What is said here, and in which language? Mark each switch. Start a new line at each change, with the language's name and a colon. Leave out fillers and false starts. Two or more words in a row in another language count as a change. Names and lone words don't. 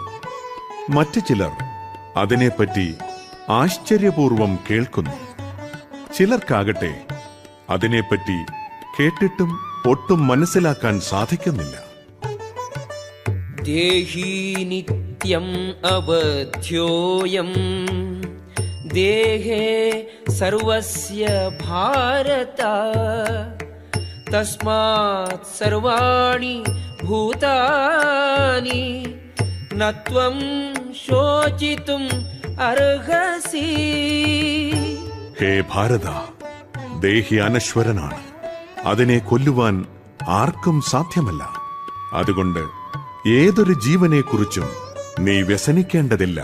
Malayalam: മറ്റു ചിലർ അതിനെപ്പറ്റി ആശ്ചര്യപൂർവം കേൾക്കുന്നു. ചിലർക്കാകട്ടെ അതിനെപ്പറ്റി കേട്ടിട്ടും ഒട്ടും മനസ്സിലാക്കാൻ സാധിക്കുന്നില്ല.
Sanskrit: ദേഹി നിത്യം അവധ്യോയം ദേഹേ സർവസ്യ ഭാരത തസ്മാത് സർവാണി ഭൂതാനി ന ത്വം ശോചിതും അർഹസി.
Malayalam: ഹേ ഭാരത, ദേഹി അനശ്വരനാണ്. അതിനെ കൊല്ലുവാൻ ആർക്കും സാധ്യമല്ല. അതുകൊണ്ട് ഏതൊരു ജീവനെക്കുറിച്ചും നീ വ്യസനിക്കേണ്ടതില്ല.